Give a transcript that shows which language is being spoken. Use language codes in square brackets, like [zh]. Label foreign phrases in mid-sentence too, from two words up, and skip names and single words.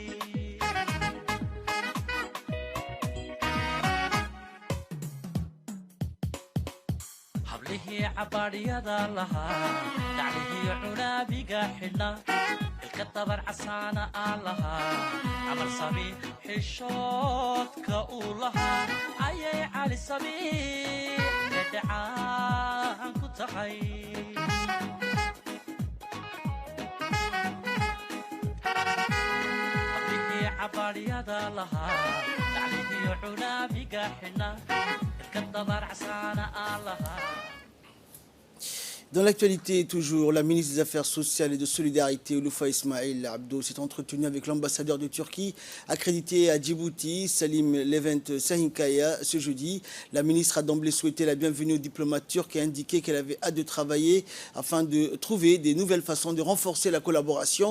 [so] hablihii cabaadhyada lahaa daclihii cunaabiga xidhna ilka dabar casaana aan lahaa camal sabiix xishoodka uu lahaa ayay cali sabiix dhedhecaan ku tahay hablihii cabaadhyada lahaa daclihii cunaabiga xidhna ilka dabar casaana aan lahaa. [fr] Dans l'actualité, toujours, la ministre des Affaires sociales et de solidarité, Ulufa Ismail Abdo, s'est entretenue avec l'ambassadeur de Turquie accrédité à Djibouti, Salim Levent Sahinkaya, ce jeudi. La ministre a d'emblée souhaité la bienvenue aux diplomates turcs et indiqué qu'elle avait hâte de travailler afin de trouver des nouvelles façons de renforcer la collaboration.